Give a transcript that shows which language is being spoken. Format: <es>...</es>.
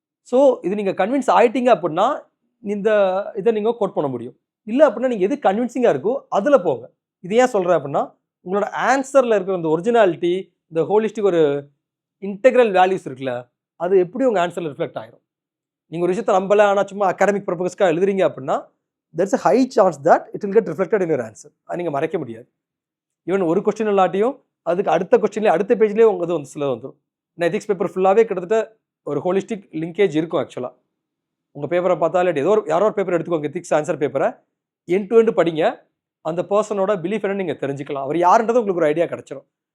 <ta>So இது நீங்கள் convince ஆகிட்டீங்க அப்படின்னா இந்த இதை நீங்கள் கோட் பண்ண முடியும். இல்லை அப்படின்னா நீங்கள் எது கன்வின்சிங்காக இருக்கோ அதில் போங்க. இது ஏன் சொல்கிறேன் அப்படின்னா, உங்களோட ஆன்சரில் இருக்கிற இந்த ஒரிஜினாலிட்டி, இந்த ஹோலிஸ்டிக் ஒரு இன்டெக்ரல் வேல்யூஸ் இருக்குல்ல, அது எப்படி உங்கள் ஆன்சரில் ரிஃப்ளெக்ட் ஆகிரும். நீங்கள் ஒரு விஷயத்தை நம்பலை, ஆனால் சும்மா அகாடமிக் பர்பஸ்க்காக எழுதுறீங்க அப்படின்னா</ta> <en>there's a high chance that it will get reflected in your answer.</en> <ta>அது நீங்கள் மறைக்க முடியாது. ஈவன் ஒரு கொஸ்டின் இல்லாட்டியும் அதுக்கு அடுத்த கொஸ்டின்லேயே அடுத்த பேஜ்லேயே உங்கள் இது வந்து சில வந்துடும். நான் எதிக்ஸ் பேப்பர் ஃபுல்லாகவே கிட்டத்தட்ட ஒரு ஹோலிஸ்டிக் லிங்கேஜ் இருக்கும் ஆக்சுவலாக. உங்கள் பேப்பரை பார்த்தா இல்லாட்டி யாரோ ஒரு பேப்பர் எடுத்துக்கோங்க, எத்திக்ஸ் ஆன்சர் பேப்பரை எண்ட் டு எண்ட் படிங்க. அந்த பர்சனோட பிலீஃப் என்னன்னு நீங்கள் தெரிஞ்சுக்கலாம். அவர் யாருன்றது உங்களுக்கு ஒரு ஐடியா கிடச்சிரும்.</ta>